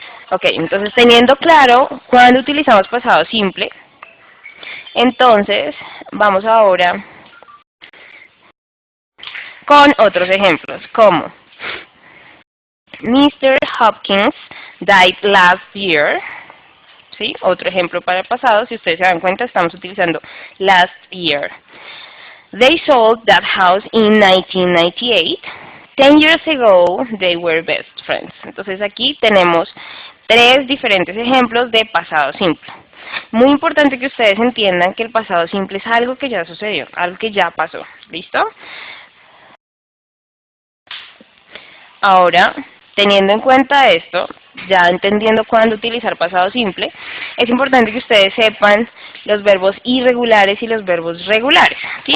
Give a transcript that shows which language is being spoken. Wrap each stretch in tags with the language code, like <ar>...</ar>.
<es>Ok, entonces teniendo claro cuándo utilizamos pasado simple, entonces vamos ahora con otros ejemplos, como Mr.</es> <en>Hopkins died last year.</en> <es>¿Sí? Otro ejemplo para el pasado, si ustedes se dan cuenta, estamos utilizando</es> <en>last year. They sold that house in 1998. 10 years ago, they were best friends.</en> <es>Entonces aquí tenemos tres diferentes ejemplos de pasado simple. Muy importante que ustedes entiendan que el pasado simple es algo que ya sucedió, algo que ya pasó. ¿Listo? Ahora, teniendo en cuenta esto, ya entendiendo cuándo utilizar pasado simple, es importante que ustedes sepan los verbos irregulares y los verbos regulares. ¿Sí?</es>